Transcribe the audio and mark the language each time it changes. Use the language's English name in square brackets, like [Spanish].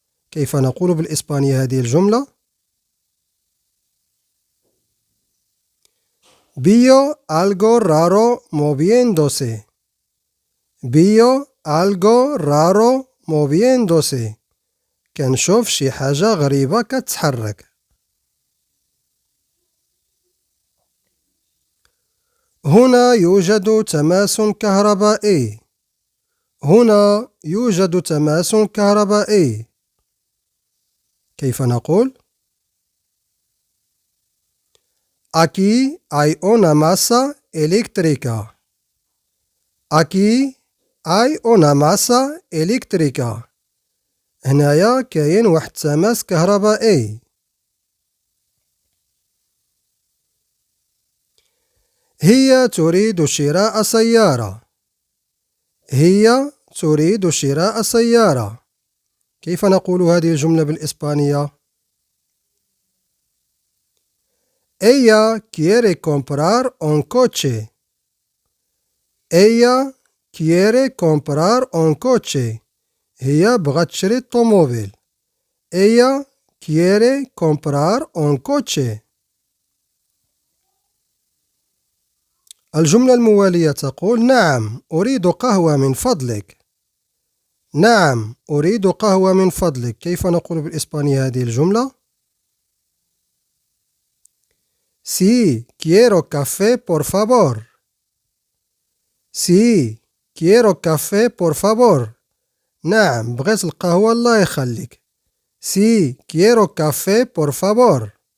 [Arabic] كيف نقول بالإسبانية هذه الجملة؟ [Spanish] Vio algo raro moviéndose. Vio algo raro moviéndose. [Arabic] كنشوف شي حاجة غريبة كتحرك. هنا يوجد تماس كهربائي. هنا يوجد تماس كهربائي. كيف نقول؟ [Spanish] Aquí hay una masa eléctrica. Aquí hay una masa eléctrica. [Arabic] هنايا كاين واحد تماس كهربائي. هي تريد شراء سيارة. هي تريد شراء سيارة. كيف نقول هذه الجملة بالإسبانية؟ [Spanish] Ella quiere comprar un coche. Ella quiere comprar un coche. [Arabic] هي بغات تشري الطوموبيل. [Spanish] Ella quiere comprar un coche. [Arabic] الجملة الموالية تقول نعم أريد قهوة من فضلك. نعم أريد قهوة من فضلك. كيف نقول بالإسبانية هذه الجملة؟ [Spanish] Sí, quiero café por favor. Sí, quiero café por favor. [Arabic] نعم بغيت القهوة الله يخليك. [Spanish] Sí, quiero café por favor.